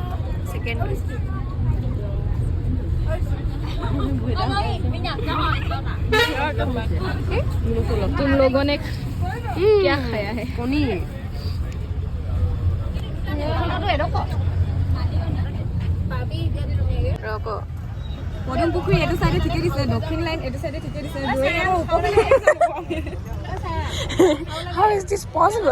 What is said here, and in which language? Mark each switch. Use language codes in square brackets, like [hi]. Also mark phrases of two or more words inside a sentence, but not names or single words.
[hi] तुम लोगों ने क्या खाया है पनीर [as] পদুম পুখুৰী এইটো চাইডে ঠিকে দিছে দক্ষিণ লাইন এইটো চাইডে ঠিকে দিছে [en] How is this possible?